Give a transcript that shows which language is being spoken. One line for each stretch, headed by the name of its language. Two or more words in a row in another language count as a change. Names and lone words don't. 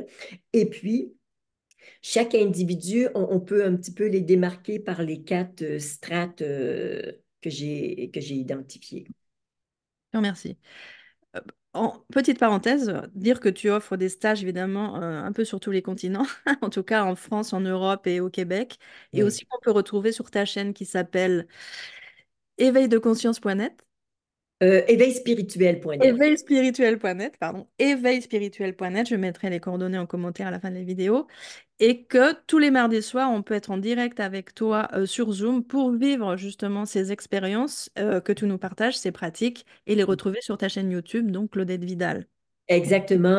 French: Et puis, chaque individu, on peut un petit peu les démarquer par les quatre strates que j'ai identifiées. Merci. Euh, En petite parenthèse, dire que tu offres des stages évidemment un peu sur tous les continents, en tout cas en France, en Europe et au Québec, et Oui. aussi qu'on peut retrouver sur ta chaîne qui s'appelle éveildeconscience.net, Éveilspirituel.net. éveilspirituel.net, pardon, éveilspirituel.net, je mettrai les coordonnées en commentaire à la fin de la vidéo, et que tous les mardis soirs, on peut être en direct avec toi sur Zoom pour vivre justement ces expériences que tu nous partages, ces pratiques, et les retrouver sur ta chaîne YouTube, donc Claudette Vidal. Exactement.